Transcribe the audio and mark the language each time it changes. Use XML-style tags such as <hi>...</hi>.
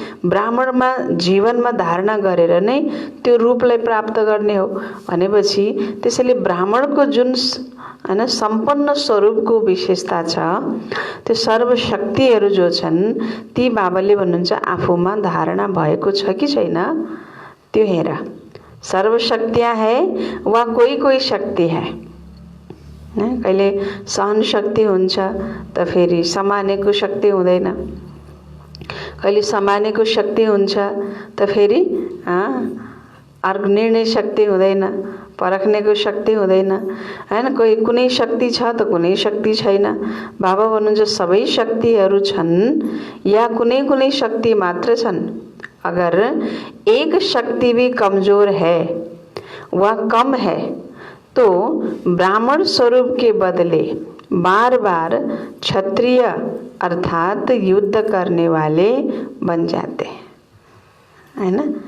<ne>ब्राह्मणमा जीवनमा धारणा गरेर नै त्यो रूपलाई प्राप्त गर्ने हो भनेपछि त्यसैले ब्राह्मणको जुन हैन सम्पन्न स्वरूपको विशेषता छ, त्यो सर्वशक्तिहरु जो छन् ती बाबाले भन्नुहुन्छ आफूमा धारणा भएको छ कि छैन त्यो हेर।</ne> <hi>सर्वशक्तियाँ है</hi> <ne>वा कोही</ne> <hi>शक्ति है।</hi> <ne>कहिले सहन शक्ति हुन्छ त फेरि समानेको शक्ति हुँदैन, कहिले समानेको शक्ति हुन्छ त फेरि निर्णय शक्ति हुँदैन, परख्नेको शक्ति हुँदैन हैन। कोही कुनै शक्ति छ त कुनै शक्ति छैन। बाबा भन्नुहुन्छ सबै शक्तिहरू छन् या कुनै शक्ति मात्र छन्।</ne> <hi>अगर एक शक्ति भी कमजोर है वा कम है तो ब्राह्मण स्वरूप के बदले बार-बार क्षत्रिय अर्थात युद्ध करने वाले बन जाते हैन।</hi>